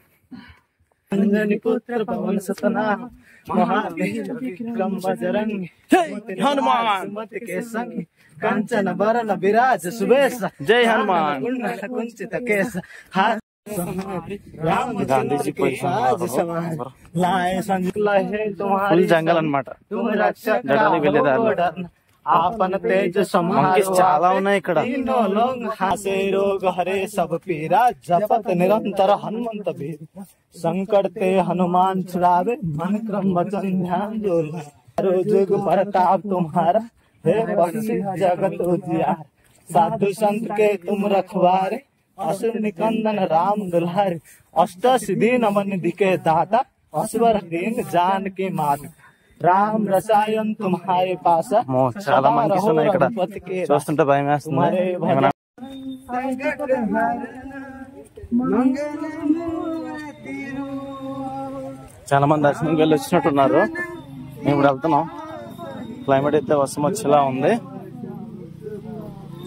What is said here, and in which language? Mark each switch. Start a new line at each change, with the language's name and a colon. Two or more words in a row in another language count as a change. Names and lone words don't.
Awadhi: कंचन बरन बिराज सुबेसा जय हनुमान. कुंचित केसा
Telugu: గాంధీజీ
English: full jungle
Telugu: అన్నమాట. వెళ్ళేదారు
Awadhi: आपन तेज
Telugu: చాలా ఉన్నాయి ఇక్కడ.
Awadhi: हासे रोग हरे सब पीरा जपत निरंतर हनुमंत वीर संकट ते हनुमान छुड़ावे मन क्रम वचन ध्यान जो जुग प्रताप तुम्हारा हे बंसी जगत उजियार साधु संत के तुम रखवारे असुर निकंदन राम दुल्हारे अष्ट सिद्धि नमन दिखे दाता असवर दीन जान की माता राम रसायन तुम्हारे पास।
Telugu: చాలా మంకీస్ ఉన్నాయి ఇక్కడ, చూస్తుంటే భయం వేస్తుంది. చాలా మంది దర్శనంకి వెళ్ళి వచ్చినట్టున్నారు. మేము ఇప్పుడు వెళ్తున్నాం. క్లైమేట్ అయితే వర్షం వచ్చేలా ఉంది.